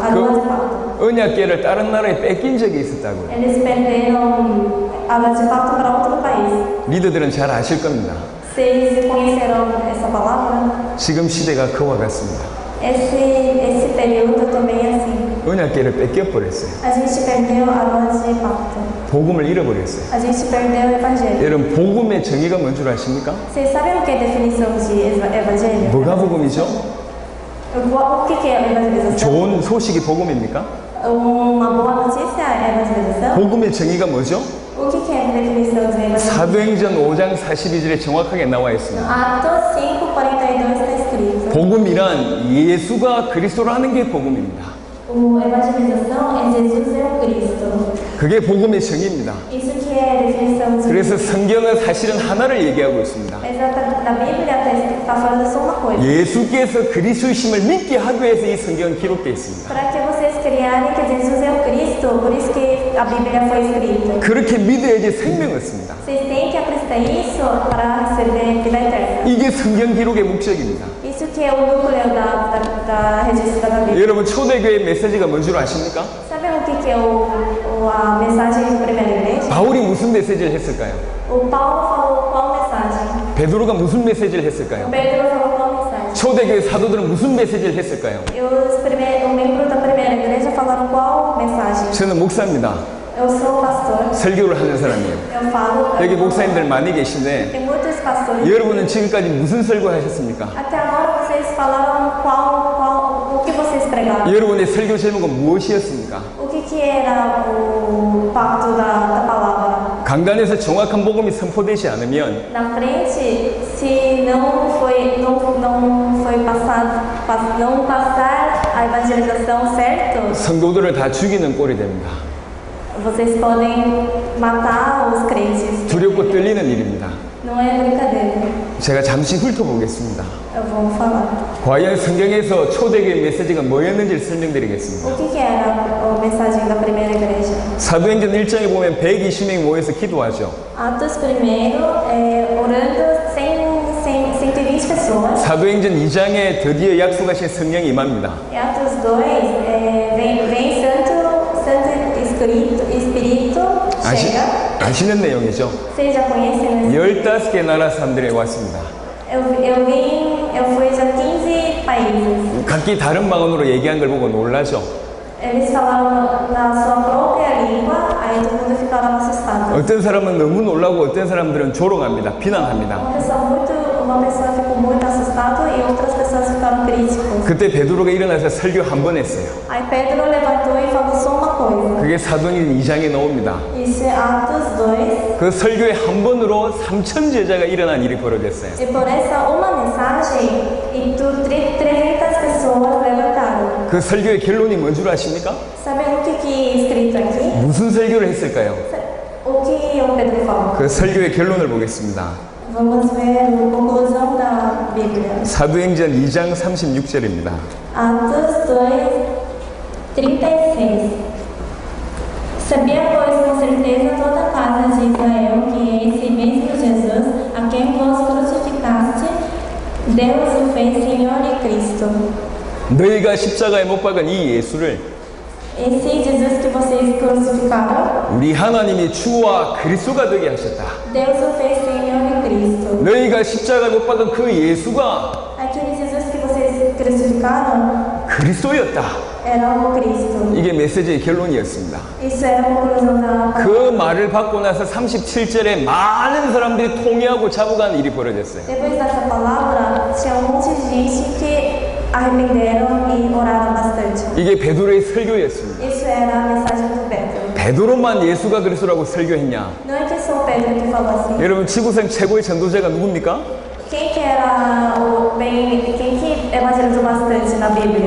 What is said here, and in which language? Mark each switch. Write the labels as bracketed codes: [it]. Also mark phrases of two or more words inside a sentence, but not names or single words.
[ko] 언약궤를 다른 나라에 뺏긴 적이 있었다고요. [pt] Eles perderam a arma de pacto para outro país. [ko] 리더들은 잘 아실 겁니다. [pt] Vocês conheceram essa palavra? [ko] 지금 시대가 그와 같습니다. [pt] Esse período também é assim. [ko] 언약궤를 뺏겨버렸어요. [pt] A gente perdeu a arma de pacto. [ko] 복음을 잃어버렸어요. [pt] A gente perdeu o evangelho. [ko] 여러분 복음의 정의가 뭔 줄 아십니까? [pt] Vocês sabem o que é a definição de evangelho? [ko] 뭐가 복음이죠? [pt] O que é evangelização? [ko] 좋은 소식이 복음입니까? [pt] Uma boa notícia é evangelização? [ko] 복음의 정의가 뭐죠? [pt] O que é a definição de evangelização? [ko] 사도행전 5장 42절에 정확하게 나와 있습니다. [pt] Atos 5:42 está escrito. [ko] 복음이란 예수가 그리스도라는 게 복음입니다. [pt] O evangelização é Jesus é o Cristo. [ko] 그게 복음의 정의입니다. [pt] Isso que é a definição de [ko] 그래서 성경은 사실은 하나를 얘기하고 있습니다. [pt] Na Bíblia está falando só uma coisa. [ko] 예수께서 그리스도이심을 믿게 하기 위해서 이 성경은 기록되어 있습니다. [pt] Para que vocês criarem que Jesus é o Cristo, por isso que a Bíblia foi escrita. [ko] 그렇게 믿어야지 생명을 얻습니다. [pt] Vocês têm que acreditar isso para receber vida eterna. [ko] 이게 성경 기록의 목적입니다. [pt] Isso que é o núcleo da registro da Bíblia. [ko] 여러분 초대교회 메시지가 뭔 줄 아십니까? [pt] Sabe o que é a mensagem da primeira igreja? [ko] 바울이 무슨 메시지를 했을까요? [pt] O Paulo falou qual mensagem? [ko] 베드로가 무슨 메시지를 했을까요? [pt] Pedro falou qual mensagem? [ko] 초대교회 사도들은 무슨 메시지를 했을까요? [pt] E os membros da primeira igreja falaram qual mensagem? [ko] 저는 목사입니다. [pt] Eu sou pastor. [ko] 설교를 하는 사람이에요. [pt] Eu falo. [ko] 여기 목사님들 많이 계신데 [pt] Tem muitos pastores. [ko] 여러분은 지금까지 무슨 설교 하셨습니까? [pt] Até agora vocês falaram o que vocês pregaram? [ko] 여러분의 설교 제목은 무엇이었습니까? [pt] O que era o pacto da palavra? [ko] 강단에서 정확한 복음이 선포되지 않으면 [pt] Na frente, se não passar a evangelização certo, [ko] 성도들을 다 죽이는 꼴이 됩니다. [pt] vocês podem matar os crentes. [ko] 두렵고 떨리는 일입니다. [pt] Não é brincadeira. [ko] 제가 잠시 훑어보겠습니다. [pt] Eu vou falar. [ko] 과연 성경에서 초대교회 메시지가 뭐였는지를 설명드리겠습니다. [pt] O que era a mensagem da primeira igreja? [ko] 사도행전 1장에 보면 120명이 모여서 기도하죠. [pt] Atos 1, orando 120 pessoas. [ko] 사도행전 2장에 드디어 약속하신 성령이 임합니다. [pt] E Atos 2, vem Santo Espírito chega. [ko] 아시는 내용이죠. [pt] Vocês já conhecem? [ko] 15개 나라 사람들이 왔습니다. [pt] Eu fui já 15 países. [ko] 각기 다른 방언으로 얘기한 걸 보고 놀라죠. [pt] Eles falaram na sua própria língua, aí todo mundo ficaram assustados. [ko] 어떤 사람은 너무 놀라고 어떤 사람들은 조롱합니다. 비난합니다. [pt] Uma pessoa ficou muito assustada e outras pessoas ficaram críticas. [ko] 그때 베드로가 일어나서 설교 한 번 했어요. [pt] Aí Pedro levantou e falou só uma coisa. [ko] 그게 사도행전 2장에 나옵니다. [pt] Isso é Atos 2. [ko] 그 설교의 한 번으로 3천 제자가 일어난 일이 벌어졌어요. [pt] E por essa uma mensagem, 300 pessoas levantaram. [ko] 그 설교의 결론이 뭔 줄 아십니까? [pt] Sabe o que é escrito aqui? [ko] 무슨 설교를 했을까요? [pt] O que o Pedro falou? [ko] 그 설교의 결론을 보겠습니다. [pt] Vamos ver a conclusão da Bíblia. [ko] 사도행전 2장 36절입니다. [pt] Atos 2:36. Sabia, pois, com certeza toda a casa de Israel que é esse mesmo Jesus, a quem vós crucificaste, Deus o fez Senhor e Cristo. [ko] 너희가 십자가에 못 박은 이 예수를 [pt] Esse Jesus que vocês crucificaram, [ko] 우리 하나님이 주와 그리스도가 되게 하셨다. [pt] Deus o fez Senhor e Cristo. [ko] 너희가 십자가에 못 박은 그 예수가 [pt] Aquele Jesus que vocês crucificaram [ko] 그리스도였다. [pt] era o Cristo. [ko] 이게 메시지의 결론이었습니다. [pt] Isso era a conclusão da [ko] 그 [pt] palavra. [ko] 말을 받고 나서 37절에 많은 사람들이 통회하고 잡아간 일이 벌어졌어요. [pt] Depois dessa palavra, tinha monte de gente que arrependeram e oraram bastante. [ko] 이게 베드로의 설교였습니다. [pt] Isso era a mensagem do Pedro. [ko] 베드로만 예수가 그리스도라고 설교했냐? [pt] Não é que só o Pedro que falou assim. [ko] 여러분 지구상 최고의 전도자가 누굽니까? [pt] Quem que evangelizou bastante na Bíblia?